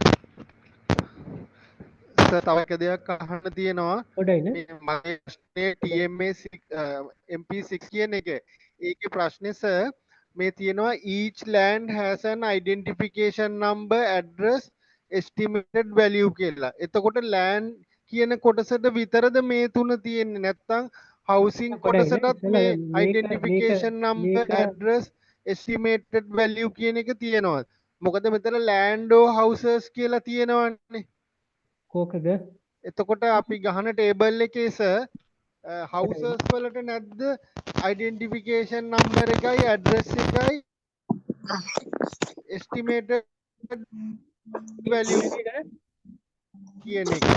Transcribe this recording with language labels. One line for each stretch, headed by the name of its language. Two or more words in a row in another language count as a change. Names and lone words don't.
Sinhala: සර් තව එක දෙයක් අහන්න තියෙනවා. පොඩයි නේ. මගේ ප්‍රශ්නේ TMA MP6 කියන එක. ඒකේ ප්‍රශ්නේ සර් මේ තියෙනවා
English: each land has an identification number address estimated value
Sinhala: කියලා. එතකොට land කියන කොටසට විතරද මේ තුන තියෙන්නේ නැත්නම් housing කොටසටත් මේ
English: identification number address estimated value
Sinhala: කියන එක තියෙනවා. මොකද මෙතන
English: land or houses
Sinhala: කියලා තියෙනවනේ. කෝකද? එතකොට අපි ගහන ටේබල් එකේ සර් houses වලට නැද්ද
English: identification number
Sinhala: එකයි address එකයි
English: estimated value
Sinhala: කියන එකයි.